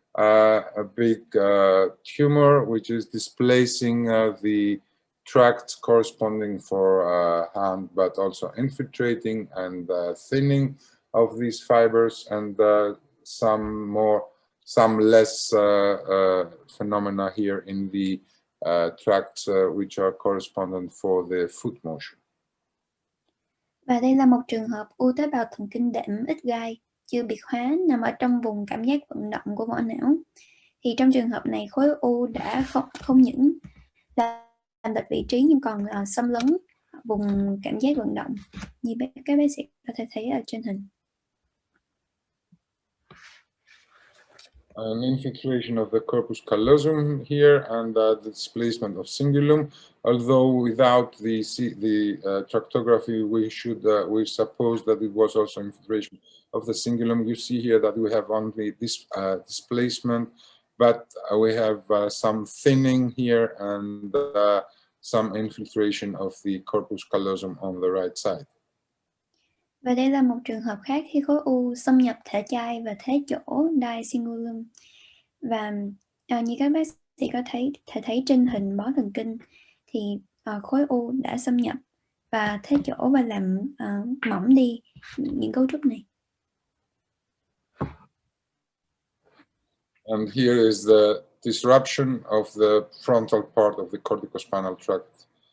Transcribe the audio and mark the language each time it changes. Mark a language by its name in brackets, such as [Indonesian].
[English] A big tumor which is displacing the tract corresponding for hand, but also infiltrating and thinning of these fibers, and some less phenomena here in the tracts which are correspondent for the foot motion. [Vietnamese] Và đây là một trường hợp u tế bào thần kinh đệm ít gai, chưa biệt hóa, nằm ở trong vùng cảm giác vận động của vỏ não. Thì trong trường hợp này khối u đã không những làm lệch vị trí nhưng còn xâm lấn vùng cảm giác vận động, như các bác sĩ có thể thấy ở trên hình. [English] An infiltration of the corpus callosum here and the displacement of cingulum. Although without the tractography, we suppose that it was also infiltration of the cingulum. You see here that we have only this displacement, but we have some thinning here and some infiltration of the corpus callosum on the right side. [Vietnamese] Và đây là một trường hợp khác khi khối u xâm nhập thể chai và thế chỗ diacingulum. Và như các bác sĩ có thể thấy trên hình bó thần kinh thì khối u đã xâm nhập và thế chỗ và làm mỏng đi những cấu trúc này. [English] And here is the disruption of the frontal part of the corticospinal tract.